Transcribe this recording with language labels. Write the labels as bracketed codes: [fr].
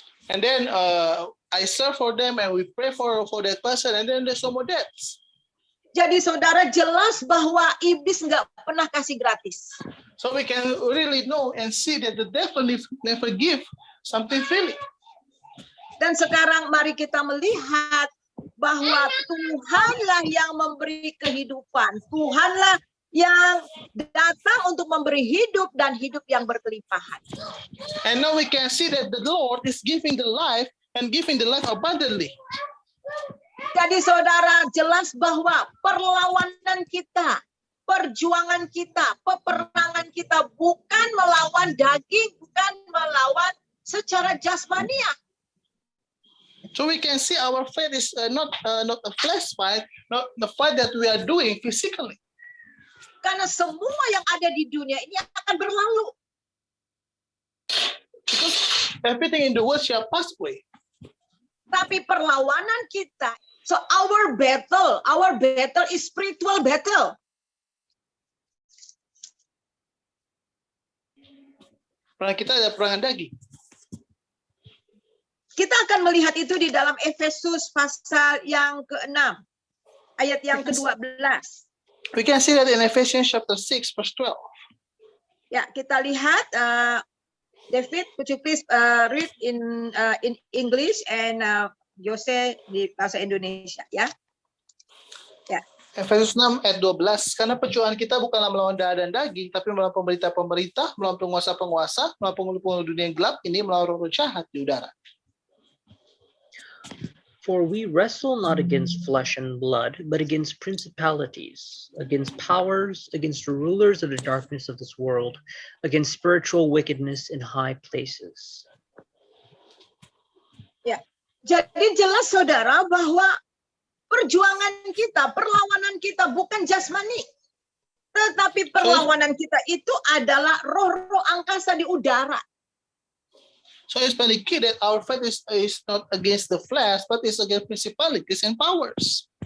[en] And then I serve for them and we pray for that person, and then there's no more deaths. [id] Jadi saudara, jelas bahwa iblis nggak pernah kasih gratis. [en] So we can really know and see that the devil never give something freely. [id] Dan sekarang mari kita melihat bahwa Tuhanlah yang memberi kehidupan. Tuhanlah yang datang untuk memberi hidup dan hidup yang berkelimpahan. [en] And now we can see that the Lord is giving the life and giving the life abundantly. [id] Jadi saudara, jelas bahwa perlawanan kita, perjuangan kita, peperangan kita bukan melawan daging, bukan melawan secara jasmania. [en] So we can see our fight is not a flesh fight, not the fight that we are doing physically. [id] Karena semua yang ada di dunia ini akan berlalu. [en] Because everything in the world shall pass away. [id] Tapi perlawanan kita, [en] so our battle is spiritual battle. [id] Perang kita ada perangan daging. Kita akan melihat itu di dalam Efesus pasal yang ke-6. ayat yang ke-12. [en] We can see that in Ephesians chapter 6, verse 12. [id] Ya, kita lihat, David, [en] could you please read in English and [id] Jose di bahasa Indonesia, ya? Ya. Efesus 6 ayat 12, karena perjuangan kita bukanlah melawan darah dan daging, tapi melawan pemerintah-pemerintah, melawan penguasa-penguasa, melawan penghulu-penghulu dunia yang gelap ini, melawan roh jahat di udara. [en] For we wrestle not against flesh and blood, but against principalities, against powers, against the rulers of the darkness of this world, against spiritual wickedness in high places. [id] Ya, jadi jelas saudara bahwa perjuangan kita, perlawanan kita bukan jasmani, tetapi perlawanan kita itu adalah roh-roh angkasa di udara. [en] So it's very clear that our fight is not against the flesh, but it's against principalities and powers.